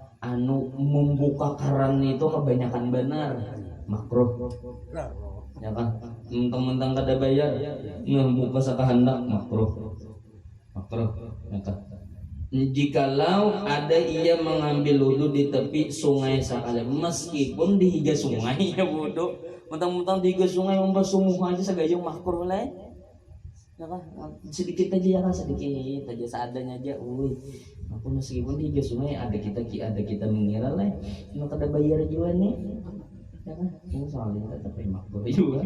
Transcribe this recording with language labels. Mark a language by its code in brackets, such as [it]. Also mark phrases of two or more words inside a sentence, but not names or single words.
[id] Membuka keran itu kebanyakan benar makruh ya kan mentang-mentang kada bayar membuka sakahandak makruh ya kan jikalau ada ia mengambil wudu di tepi sungai sakale meskipun di higa sungai ya wudu mentang-mentang di higa sungai membasuh muka aja segayung makruh lah ya kan sedikit aja ya kan sedikit aja seadanya aja aku meskipun di sungai ada kita mengira lah mau kada bayar juga nih ya kan soalnya tapi makruh juga